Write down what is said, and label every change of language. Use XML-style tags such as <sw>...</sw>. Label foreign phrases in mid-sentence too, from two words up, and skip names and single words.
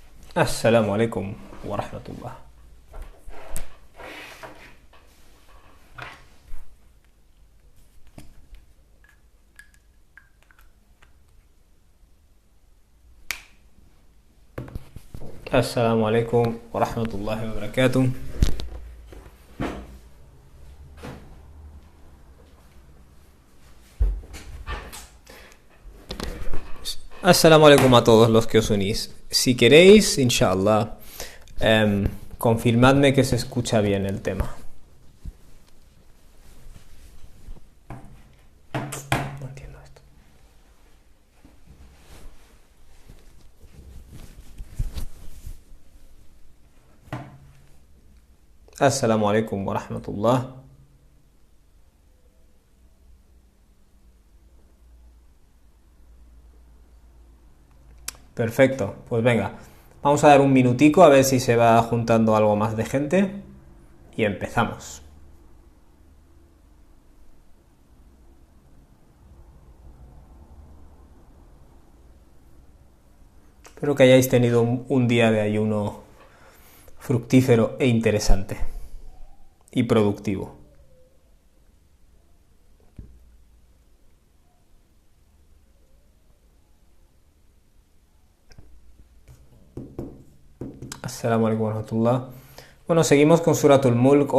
<ar>السلام عليكم ورحمة الله. السلام عليكم ورحمة الله وبركاته. السلام عليكم</ar> <es>a todos los que os unís. Si queréis, inshallah, confirmadme que se escucha bien el tema. No entiendo esto.</es> <ar>السلام عليكم ورحمة الله.</ar> <es>Perfecto, pues venga, vamos a dar un minutico a ver si se va juntando algo más de gente y empezamos. Espero que hayáis tenido un día de ayuno fructífero e interesante y productivo.</es> <ar>السلام عليكم ورحمة الله.</ar> <es>Bueno, seguimos con Suratul Mulk.</es>